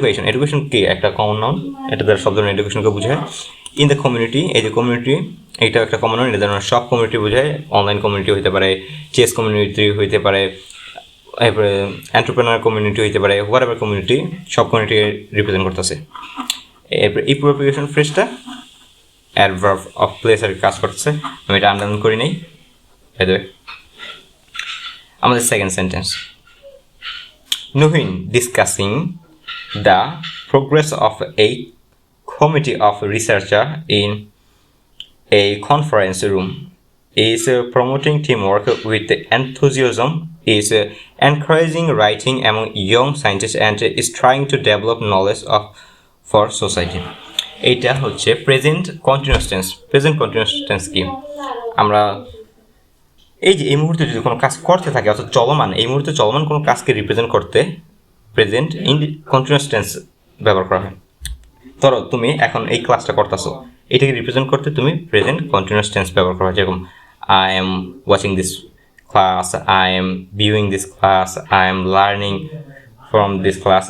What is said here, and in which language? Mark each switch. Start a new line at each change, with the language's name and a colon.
Bangla: Education কি একটা common noun, এটা দ্বারা সব ধরনের এডুকেশনকে বোঝায়। ইন দ্য কমিউনিটি, এই যে কমিউনিটি এটা একটা কমন নাউন, এটা ধরনের সব কমিউনিটি বোঝায়, অনলাইন কমিউনিটি হতে পারে, চেস কমিউনিটি হইতে পারে, এরপরে এন্টারপ্রেনার কমিউনিটি হইতে পারে, হোয়াট এভার কমিউনিটি, সব কমিউনিটি রিপ্রেজেন্ট করতেছে। এরপরে এই প্রিপোজিশন ফ্রেজটা অ্যাডভার্ব অফ প্লেসের কাজ করতেছে, আমি এটা আন্ডারলাইন করি নাই। আমাদের second sentence,
English: Nuhin discussing the progress of a committee of researchers in a conference room is promoting teamwork with enthusiasm, is encouraging writing among young scientists and is trying to develop knowledge of for society.
Bangla: এইটা হচ্ছে present continuous tense. Present continuous tense কি, আমরা এই যে এই মুহূর্তে যদি কোনো কাজ করতে থাকে অর্থাৎ চলমান, এই মুহূর্তে চলমান কোনো কাজকে রিপ্রেজেন্ট করতে প্রেজেন্ট কন্টিনিউয়াস টেন্স ব্যবহার করা হয়। ধরো তুমি এখন এই ক্লাসটা করতেছো, এটাকে রিপ্রেজেন্ট করতে তুমি প্রেজেন্ট কন্টিনিউয়াস টেন্স ব্যবহার করো, যেরকম
English: I am watching this class,
Bangla: I am viewing this class, I am learning from this class.